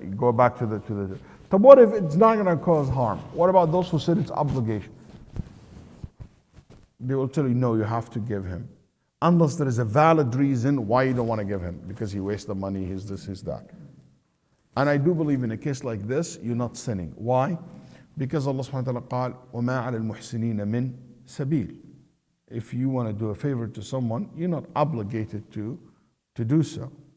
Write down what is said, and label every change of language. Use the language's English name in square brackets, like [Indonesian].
[English] You go back to the. But what if it's not going to cause harm? What about those who said it's obligation? They will tell you, no, you have to give him. Unless there is a valid reason why you don't want to give him, because he wastes the money, he's this, he's that. And I do believe in a case like this, you're not sinning. Why? Because [Arabic] Allah subhanahu wa ta'ala قال وَمَا عَلَى الْمُحْسِنِينَ مِنْ سَبِيلٍ. [English] If you want to do a favor to someone, you're not obligated to do so.